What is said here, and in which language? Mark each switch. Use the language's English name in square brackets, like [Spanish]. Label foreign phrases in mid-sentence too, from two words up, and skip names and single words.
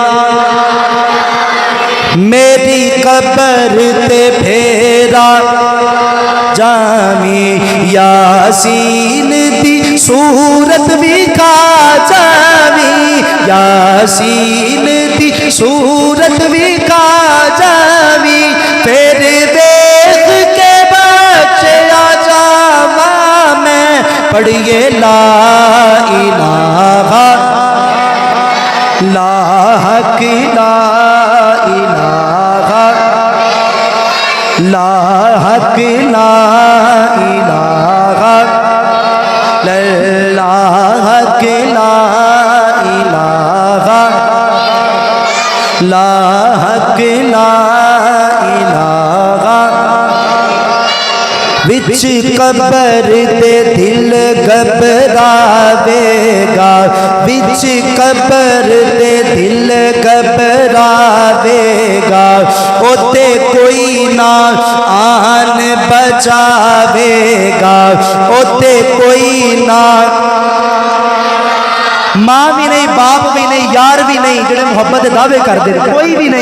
[Punjabi] میری قبر تے پھیرا جاوی، یاسین دی سورت بھی کھا جاوی، یاسین دی سورت بھی کھا جاوی، پھر دیکھ کے بچے آ جاواں میں، پڑھیے لا [Arabic] إله لا حق لا إله لا حق لا إله لا حق لا إله لا حق لا إله. [Punjabi] وچ قبر تے دل گھبراوے گا، وچ قبر تے دل گھبراوے گا، اوتھے کوئی نہ آن بچاوے گا، اوتھے کوئی نہ ماں بھی نہیں، باپ بھی نہیں، یار بھی نہیں، جیہڑے محبت دعوے کرتے کوئی بھی نہیں.